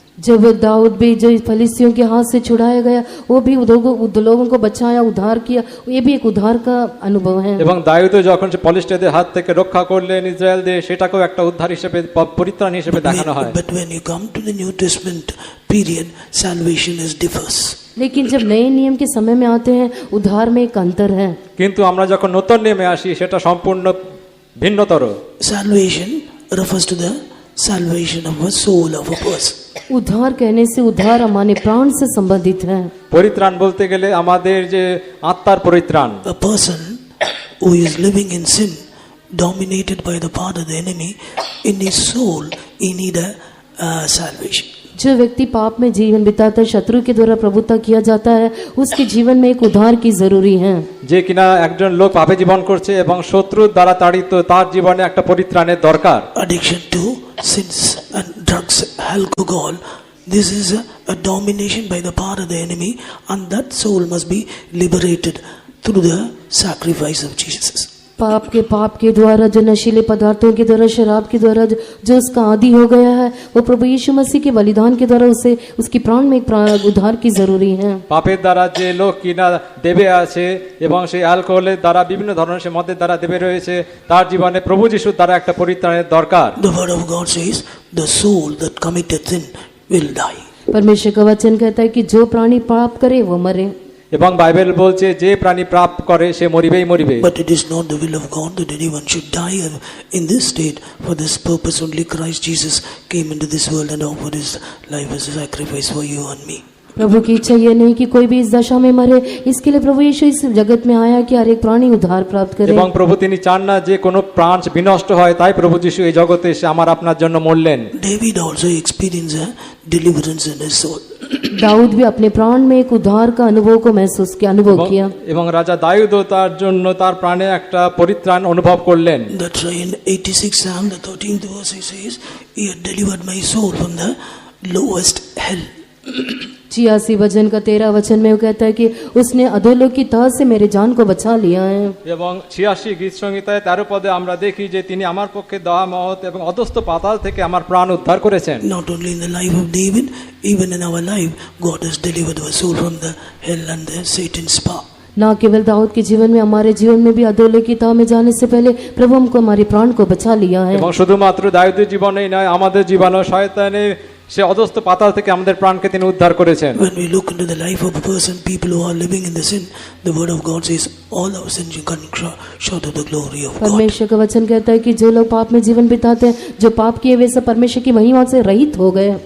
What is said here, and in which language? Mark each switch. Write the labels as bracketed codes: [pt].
[hi] जब दाऊद भी जो फलिस्तियों के हाथ से छुड़ाया गया, वो भी लोगों को बचाया, उद्धार किया, ये भी एक उद्धार का अनुभव है। [bn] এবং দাউদও যখন সে ফলিস্তিনদের হাত থেকে রক্ষা করলেন ইসরায়েলদের, সেটাকেও একটা উদ্ধার হিসেবে, পরিত্রাণ হিসেবে দেখানো হয়। [en] But when you come to the New Testament period, salvation is differs. [hi] लेकिन जब नए नियम के समय में आते हैं, उद्धार में एक अंतर है। [bn] কিন্তু আমরা যখন নতুন নিয়মে আসি সেটা সম্পূর্ণ ভিন্নতর। [en] Salvation refers to the salvation of a soul of a person. [hi] उद्धार कहने से उद्धार हमारे प्राण से संबंधित है। [bn] পরিত্রাণ বলতে গেলে আমাদের যে আত্মার পরিত্রাণ। [en] A person who is living in sin, dominated by the power of the enemy, in his soul he need a salvation. [hi] जो व्यक्ति पाप में जीवन बिताता है, शत्रु के द्वारा प्रभुता किया जाता है, उसके जीवन में एक उद्धार की जरूरी है। [bn] যে কিনা একজন লোক পাপে জীবন করছে এবং শত্রুর দ্বারা তাড়িত, তার জীবনে একটা পরিত্রাণের দরকার। [en] Addiction to sins and drugs, alcohol, this is a domination by the power of the enemy, and that soul must be liberated through the sacrifice of Jesus. [hi] पाप के द्वारा, जो नशीले पदार्थों के द्वारा, शराब के द्वारा जो उसका आदी हो गया है, वो प्रभु यीशु मसीह के बलिदान के द्वारा उसे उसकी प्राण में एक उद्धार की जरूरी है। [bn] পাপের দ্বারা যে লোক কিনা দেবে আছে এবং সেই অ্যালকোহলের দ্বারা বিভিন্ন ধরনের সে মদের দ্বারা দেবে রয়েছে, তার জীবনে প্রভু যিশুর দ্বারা একটা পরিত্রাণের দরকার। [en] The word of God says, the soul that committeth sin will die. [hi] परमेश्वर का वचन कहता है कि जो प्राणी पाप करे वो मरे। [bn] এবং বাইবেল বলছে যে প্রাণী পাপ করে সে মরিবেই মরিবে। [en] But it is not the will of God that anyone should die in this state. For this purpose only Christ Jesus came into this world and offered his life as a sacrifice for you and me. [hi] प्रभु की इच्छा यह नहीं कि कोई भी इस दशा में मरे, इसके लिए प्रभु यीशु इस जगत में आया कि हर एक प्राणी उद्धार प्राप्त करे। [bn] এবং প্রভু তিনি চান না যে কোনো প্রাণ বিনষ্ট হয়, তাই প্রভু যিশু এই জগতে এসে আমার আপনার জন্য মরলেন। [en] David also experienced a deliverance in his soul. [hi] Dawood भी अपने प्राण में एक उद्धार का अनुभव को अनुभव किया। [bn] এবং রাজা দাউদও তার জন্য তার প্রাণে একটা পরিত্রাণ অনুভব করলেন। [en] That's why in 86 Psalm, the 13th verse, he says, he had delivered my soul from the lowest hell. [hi] 86 वचन का 13 वचन में वो कहता है कि उसने अधोलोक की तह से मेरे जान को बचा लिया है। [bn] এবং 86 গীত সংহিতায় 13 পদে আমরা দেখি যে তিনি আমার পক্ষে দয়া মহৎ এবং অধস্থ পাতাল থেকে আমার প্রাণ উদ্ধার করেছেন। [en] Not only in the life of David, even in our life, God has delivered our soul from the hell and the Satan's power. [hi] ना केवल दाऊद के जीवन में, हमारे जीवन में भी अधोलोक की तह में जाने से पहले प्रभु हमको हमारे प्राण को बचा लिया है। [bn] এবং শুধুমাত্র দাউদের জীবনেই নয়, আমাদের জীবনেও শয়তানের সে অধস্থ পাতাল থেকে আমাদের প্রাণকে তিনি উদ্ধার করেছেন। [en] When we look into the life of a person, people who are living in the sin, the word of God says all our sins you can short of the glory of God. [hi] परमेश्वर का वचन कहता है कि जो लोग पाप में जीवन बिताते हैं, जो पाप किए वे सब परमेश्वर की महिमा से रहित हो गए।